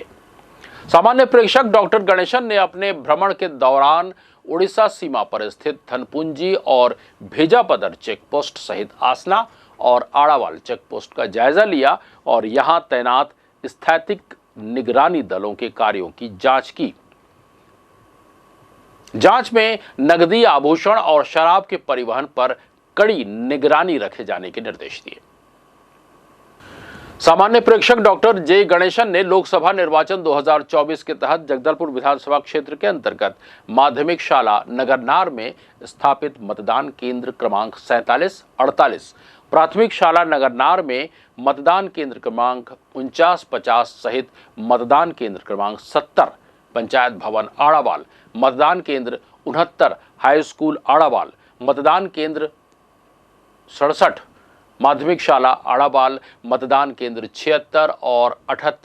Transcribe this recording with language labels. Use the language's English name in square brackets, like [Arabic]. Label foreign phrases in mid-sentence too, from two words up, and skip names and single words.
[Hindi] सामान्य प्रेक्षक डॉक्टर गणेशन ने अपने भ्रमण के दौरान उड़ीसा सीमा पर स्थित धनपुंजी और भेजापदर चेक पोस्ट सहित आसना और आड़ावाल चेक पोस्ट का जायजा लिया और यहां तैनात स्थैतिक निगरानी दलों के कार्यों की जांच की। जांच में नकदी, आभूषण और शराब के परिवहन पर कड़ी निगरानी रखे जाने के निर्देश दिए। सामान्य प्रेक्षक डॉक्टर जे गणेशन ने लोकसभा निर्वाचन 2024 के तहत जगदलपुर विधानसभा क्षेत्र के अंतर्गत माध्यमिक शाला नगरनार में स्थापित मतदान केंद्र क्रमांक 47-48, प्राथमिक शाला नगरनार में मतदान केंद्र क्रमांक 49-50 सहित मतदान केंद्र क्रमांक 70, पंचायत भवन आड़ावाल, मतदान केंद्र 69, हाई स्कूल आड़ावाल, मतदान केंद्र 67, माध्यमिक शाला आड़ावाल, मतदान केंद्र 76 और 78,